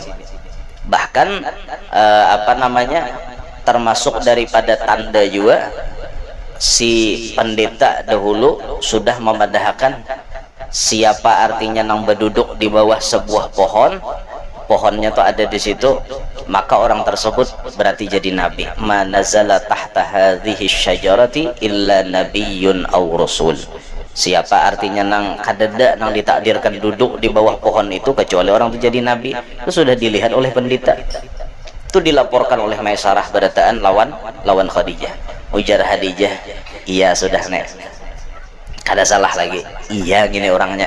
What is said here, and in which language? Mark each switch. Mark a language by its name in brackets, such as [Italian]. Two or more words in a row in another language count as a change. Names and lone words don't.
[Banjar] Bahkan termasuk daripada tanda juga si pendeta dahulu sudah memadahkan siapa artinya nang berduduk di bawah sebuah pohon, pohonnya tuh ada di situ, maka orang tersebut berarti jadi nabi. [Arabic] ما نزل تحت هذه الشجرة إلا نبي أو رسول. [Banjar] Siapa artinya nang kadada nang ditakdirkan duduk di bawah pohon itu kecuali orang itu jadi nabi. Itu sudah dilihat oleh pendeta. Itu dilaporkan oleh Maisarah berataan lawan Khadijah. Ujar Khadijah, iya sudah nek. Kada salah lagi. Iya gini orangnya.